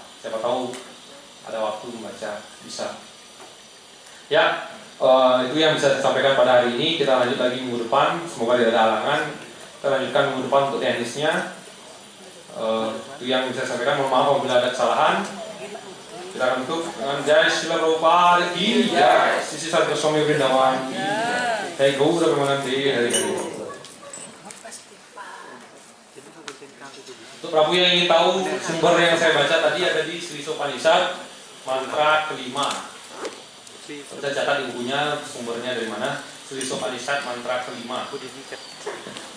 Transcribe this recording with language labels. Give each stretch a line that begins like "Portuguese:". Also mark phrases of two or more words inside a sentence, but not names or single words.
Indonesian: Siapa tahu ada waktu membaca, bisa. Ya. Itu yang bisa saya sampaikan pada hari ini. Kita lanjut lagi minggu depan. Semoga tidak ada halangan. Kita lanjutkan minggu depan untuk teknisnya. Itu yang bisa saya sampaikan. Mohon maaf apabila ada kesalahan. Kita akan tutup dengan
Hindi: जय श्रील प्रभुपाद की जय.
Indonesian: Sisi Satya Swami Vrindavan. Jai Gaura Premanandi. Hari-hari. Untuk Prabu yang ingin tahu sumber yang saya baca tadi ada di Sri Sopanishad mantra kelima. Kita catat di bukunya sumbernya dari mana. Sri Sopanishad mantra kelima. Sopanishad mantra kelima.